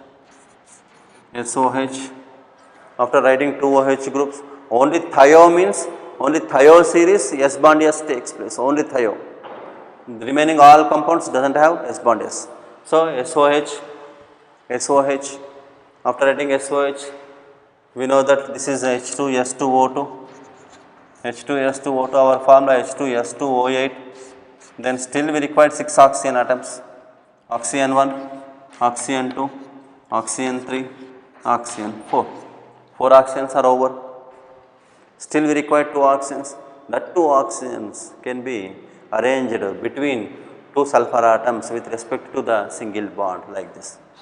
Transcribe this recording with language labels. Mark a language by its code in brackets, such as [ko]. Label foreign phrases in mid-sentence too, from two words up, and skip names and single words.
[en] After writing 2 OH groups, only thio means only thio series S bond S takes place, only thio. The remaining all compounds doesn't have S bond S. So SOH. After writing SOH, we know that this is H2S2O2. H2S2O2, our formula H2S2O8. Then still we require 6 oxygen atoms. Oxygen 1, oxygen 2, oxygen 3, oxygen 4. 4 oxygens are over. Still we require 2 oxygens. That 2 oxygens can be arranged between 2 sulfur atoms with respect to the single bond like this.